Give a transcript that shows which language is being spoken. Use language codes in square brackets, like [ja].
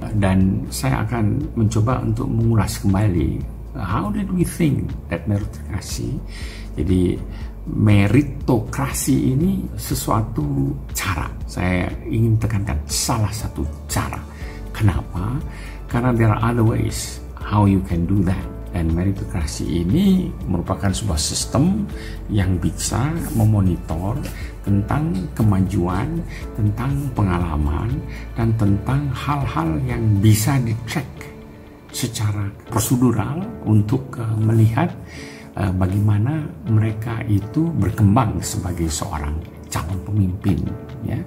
[id] Dan saya akan mencoba untuk mengulas kembali [en] how did we think that [id] meritokrasi. Jadi meritokrasi ini sesuatu cara. Saya ingin tekankan salah satu cara. Kenapa? Karena [en] there are other ways how you can do that. [id] Dan meritokrasi ini merupakan sebuah sistem yang bisa memonitor tentang kemajuan, tentang pengalaman, dan tentang hal-hal yang bisa di-track secara prosedural untuk melihat bagaimana mereka itu berkembang sebagai seorang calon pemimpin, ya.